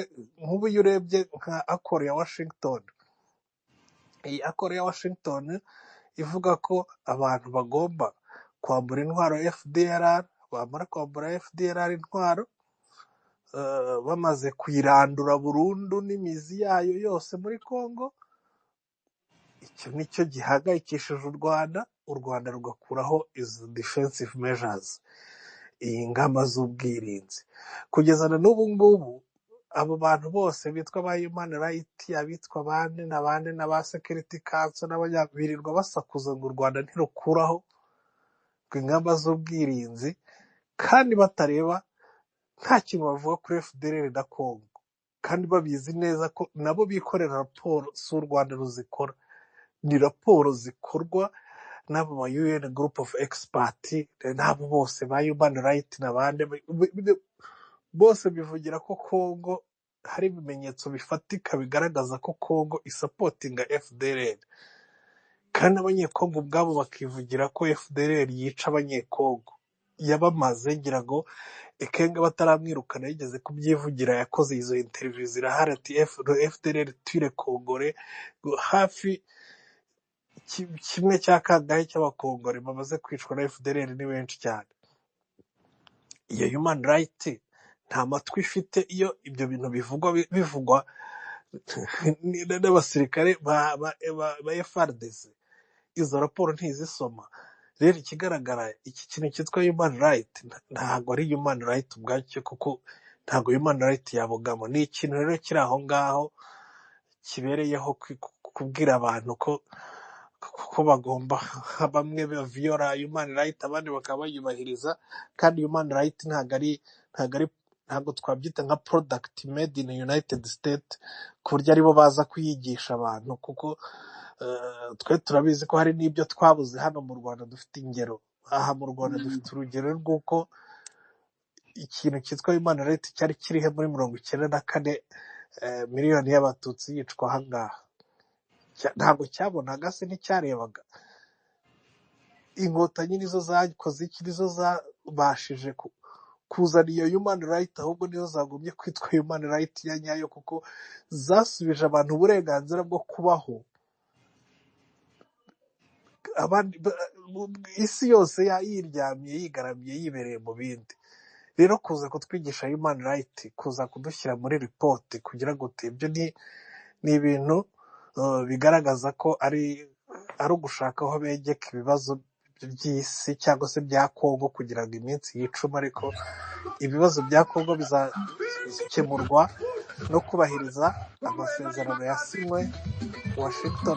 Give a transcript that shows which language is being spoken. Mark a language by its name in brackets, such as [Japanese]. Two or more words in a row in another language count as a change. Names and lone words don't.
[Kinyarwanda] Nk'ubu iyo urebye nka Accord ya Washington, iyi Accord ya Washington ivuga ko abantu bagomba kwambura intwaro FDLR, bamara kwambura FDLR intwaro, bamaze kuyirandura burundu n'imizi yayo yose muri Congo, icyo nicyo gihangayikishije u Rwanda rugakuraho izo [English] defensive measures, [Kinyarwanda] iyi ngamba z'ubwirinzi. Kugeza na n'ubu ngubu abo bantu bose bitwa ba [English] human right, [Kinyarwanda] abitwa abandi n'abandi n'aba [English] security council [Kinyarwanda] birirwa basakuza ngo u Rwanda ntirukuraho ingamba z'ubwirinzi, kandi batareba, nta kintu bavuga kuri FDLR na Congo, kandi babizi neza ko nabo bikorera raporo, si u Rwanda ruzikora, ni raporo zikorwa n'abo ba [English] UN group of experts, [Kinyarwanda] n'abo bose ba [English] human right [Kinyarwanda] n'abandi bose bivugira ko Congo hari ibimenyetso bifatika bigaragaza ko Congo isapotinga FDLR, kandi abanyekongo ubwabo bakivugira ko FDLR yica abanyekongo. Yabamaze, ngira ngo Ekenge bataramwirukana yigeze kubyivugira, yakoze izo interview zirahari ati FDLR tuire Kongore, hafi kimwe cya kangahe cy'abakongore bamaze kwicwa na FDLR ni benshi cyane. Iyo [English] human right [Kinyarwanda] nta matwi ifite iyo ibyo bintu bivugwa n'abasirikare ba FARDC, izo raporo ntizisoma. Rero ikigaragara, iki kintu cyitwa [English] human right [Kinyarwanda] ntabwo ari [English] human right [Kinyarwanda] ubwacyo, kuko ntabwo [English] human right [Kinyarwanda] yabogamo. Ni ikintu rero kiri aho ngaho kibereyeho kubwira abantu ko bagomba, bamwe baviola [English] human right [Kinyarwanda] abandi bakaba bayubahiriza, kandi [English] human right [Kinyarwanda] ntabwo twabyita nka [English] product made in United States [Kinyarwanda] ku buryo aribo baza kuyigisha abantu, kuko twe turabizi ko hari n'ibyo twabuze hano mu Rwanda. Dufite ingero aha mu Rwanda, dufite urugero rw'uko ikintu cyitwa [English] human right [Kinyarwanda] cyari kirihe muri 1994, miliyoni y'abatutsi yicwa aha ngaha. Ntabwo cyabonaga se, nticyarebaga. Inkotanyi nizo zakoze iki? Nizo zabashije kuzana iyo [English] human right, [Kinyarwanda] ahubwo nizo zagombye kwitwa [English] human right [Kinyarwanda] ya nyayo, kuko zasubije abantu uburenganzira bwo kubaho. Isi yose yiryamiye, yigaramiye, yibereye mu bindi. Rero kuza kutwigisha [English] human right, [Kinyarwanda] kuza kudushyira muri report kugira ngo ibyo ni ibintu bigaragaza ko ari ugushaka aho begeka ibibazo by'isi cyangwa se bya Congo kugira ngo iminsi yicuma. Ariko ibibazo bya Congo bizakemurwa no kubahiriza amasezerano yasinywe Washington.